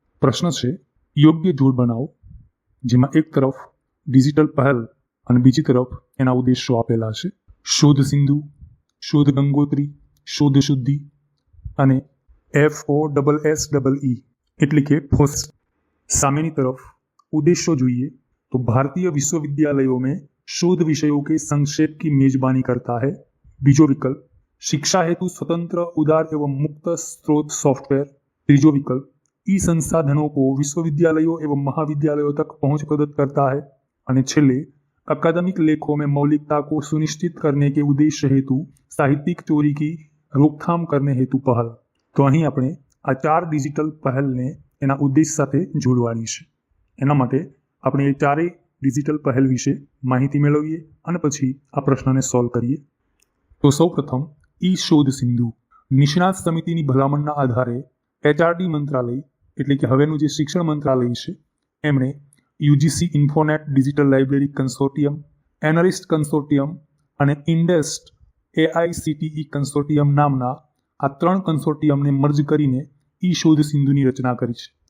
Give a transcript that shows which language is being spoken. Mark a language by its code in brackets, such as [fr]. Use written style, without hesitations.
[gu] પ્રશ્ન છે, યોગ્ય જોડ બનાવો, જેમાં એક તરફ ડિજિટલ પહેલ અને બીજી તરફ એના ઉદ્દેશો આપેલા છે. શોધ સિંધુ, શોધ ગંગોત્રી, શોધ શુદ્ધિ અને FOSSEE એટલે કે ફોસ. સામેની [hi] तरफ उद्देश्य [gu] જોઈએ [hi] तो भारतीय विश्वविद्यालयों में शोध विषयों के संक्षेप की मेजबानी करता है. [gu] बीजो [hi] विकल्प शिक्षा हेतु स्वतंत्र उदार एवं मुक्त स्रोत सॉफ्टवेयर. [gu] तीजो [hi] विकल्प ई संसाधनों को विश्वविद्यालयों एवं महाविद्यालयों तक पहुंच प्रदत्त करता है. [gu] અને છેલ્લે [hi] अकादमिक लेखों में मौलिकता को सुनिश्चित करने के उद्देश्य हेतु साहित्यिक चोरी की रोकथाम करने हेतु पहल. [gu] तो અહીં આપણે આ ચાર ડિજિટલ પહેલને એના ઉદ્દેશ સાથે જોડવાની છે. એના માટે આપણે એ ચારેય ડિજિટલ પહેલ વિશે માહિતી મેળવીએ અને પછી આ પ્રશ્નને સોલ્વ કરીએ. તો સૌપ્રથમ ઈ શોધ સિંધુ નિષ્ણાત સમિતિની ભલામણના આધારે HRD મંત્રાલય એટલે કે હવેનું જે શિક્ષણ મંત્રાલય છે એમણે UGC ઇન્ફોનેટ digital library consortium, એનરિસ્ટ consortium અને ઇન્ડેસ્ટ AICTE કન્સોર્ટિયમ નામના આ ત્રણ કન્સોર્ટિયમને મર્જ કરીને ઈ શોધ સિંધુની રચના કરી છે.